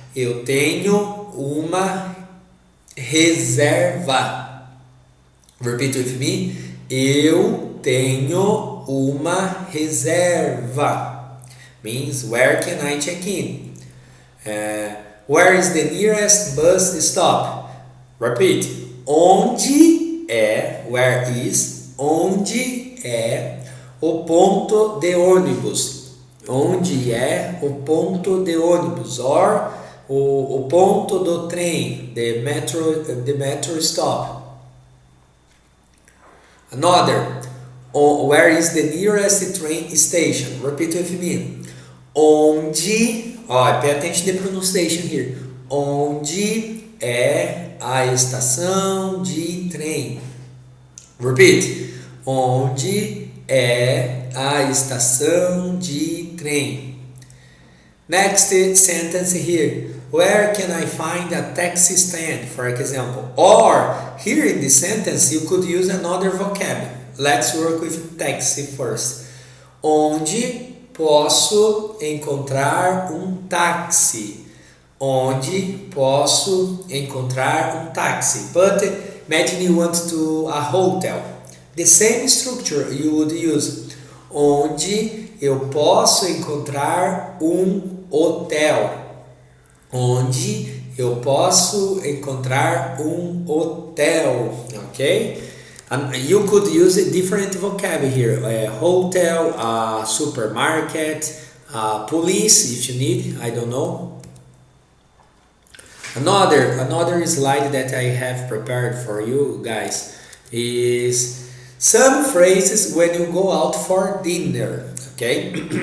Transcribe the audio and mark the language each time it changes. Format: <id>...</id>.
<pt>Eu tenho uma reserva.</pt> <en>Repeat with me.</en> <pt>Eu tenho uma reserva.</pt> <en>Means where can I check in? Where is the nearest bus stop? Repeat.</en> <pt>Onde é,</pt> <en>where is,</en> <pt>onde é o ponto de ônibus? Onde é o ponto de ônibus? Or o ponto do trem,</pt> <en>the metro stop. Another, where is the nearest train station? Repeat with me. Onde, pay attention to the pronunciation here.</en> <pt>Onde é a estação de trem? Repeat. Onde é a estação de trem?</pt> <en>Next sentence here. Where can I find a taxi stand, for example? Or here in this sentence you could use another vocab. Let's work with taxi first.</en> <pt>Onde posso encontrar táxi? Onde posso encontrar táxi?</pt> <en>But imagine you want to a hotel. The same structure you would use.</en> <pt>Onde eu posso encontrar hotel? Onde eu posso encontrar hotel?</pt> <en>Okay? And you could use a different vocab here. A hotel, a supermarket, police if you need, I don't know. Another slide that I have prepared for you guys is some phrases when you go out for dinner, okay?</en>